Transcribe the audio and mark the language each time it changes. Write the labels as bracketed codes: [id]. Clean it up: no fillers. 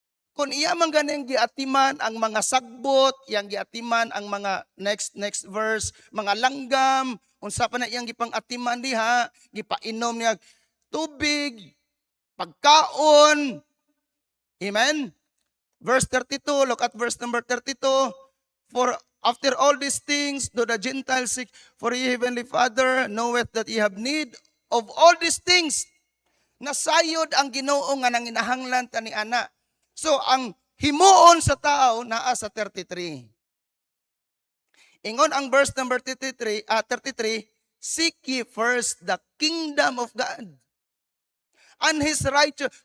[ceb] Kung iya man ganing giatiman ang mga sagbot, iyang giatiman ang mga next verse, mga langgam, unsa pa na iyang gipang-atiman diha, gipainom niya tubig, pagkaon. Amen? [en] Verse 32, look at verse number 32. For after all these things do the Gentiles seek, for ye heavenly Father knoweth that ye have need of all these things. [ceb] Nasayod ang Ginoo nga nanginahanglan tani ana. So, ang himuon sa tao naa sa 33. Ingon ang [en] verse number 33, seek ye first the kingdom of God and His righteousness.